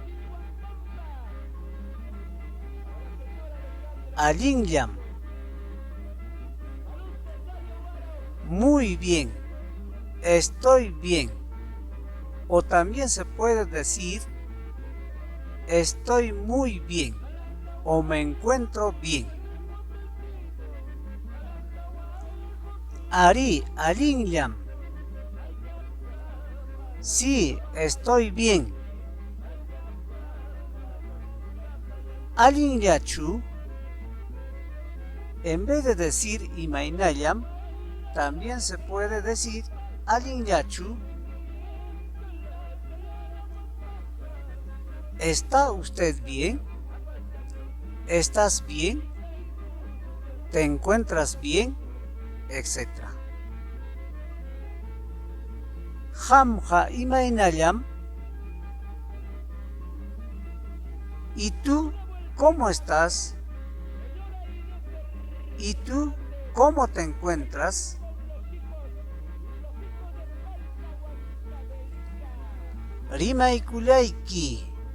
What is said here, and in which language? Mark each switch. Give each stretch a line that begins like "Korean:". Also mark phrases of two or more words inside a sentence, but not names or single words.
Spanish: Allinllam, muy bien, estoy bien. O también se puede decir estoy muy bien o me encuentro bien.
Quechua: Ari allinllam,
Spanish: sí, estoy bien. Allinllachu, en vez de decir imaynallam, también se puede decir allinllachu. ¿Está usted bien? ¿Estás bien? ¿Te encuentras bien? Etcétera.
Quechua: Hamja imaynallam.
Spanish: ¿Y tú cómo estás? ¿Y tú cómo te encuentras?
Quechua: Rimaykulayki.